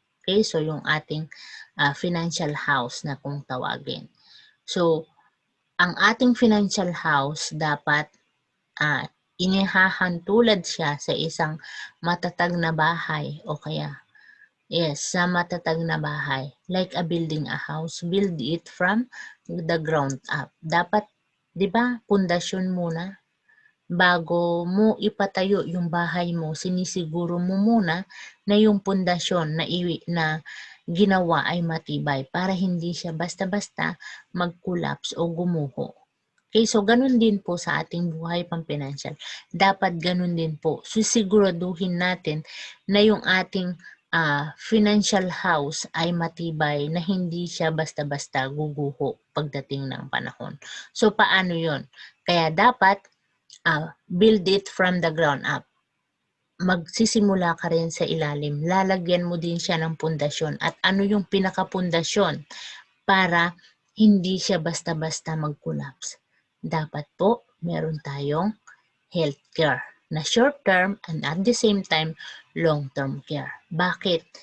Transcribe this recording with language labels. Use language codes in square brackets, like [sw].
[tl] Okay, so yung ating financial house na kung tawagin. So, ang ating financial house dapat inihahantulad siya sa isang matatag na bahay o kaya sa matatag na bahay. [en] Like a building a house, build it from the ground up. [tl] Dapat, di ba, pundasyon muna. Bago mo ipatayo yung bahay mo, sinisiguro mo muna na yung pundasyon na ginawa ay matibay para hindi siya basta-basta mag-collapse o gumuho. Okay, so ganun din po sa ating buhay pampinansiyal. Dapat ganun din po. Sisiguraduhin natin na yung ating financial house ay matibay na hindi siya basta-basta guguho pagdating ng panahon. So paano yon? Kaya dapat [en] build it from the ground up. [tl] Magsisimula ka rin sa ilalim. Lalagyan mo din siya ng pundasyon. At ano yung pinakapundasyon para hindi siya basta-basta mag-collapse? Dapat po meron tayong [en] healthcare na short-term and at the same time long-term care. [tl] Bakit?